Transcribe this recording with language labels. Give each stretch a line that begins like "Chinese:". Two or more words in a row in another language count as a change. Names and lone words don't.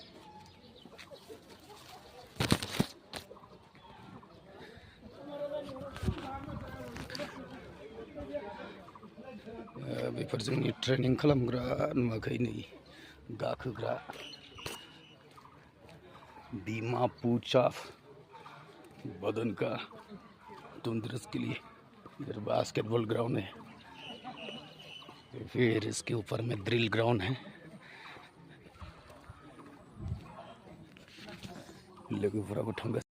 Bodo: बेफोर जोंनि ट्रेनिं खालामग्रा नुवाखै नै गाखोग्रा
Hindi: डिमापुचाफ बदन का तंदुरुस्त के लिए इधर
English: basketball ground
Hindi: है फिर इसके ऊपर में
English: drill ground
Hindi: है
Bodo: लोगोफोराबो थांगासिनो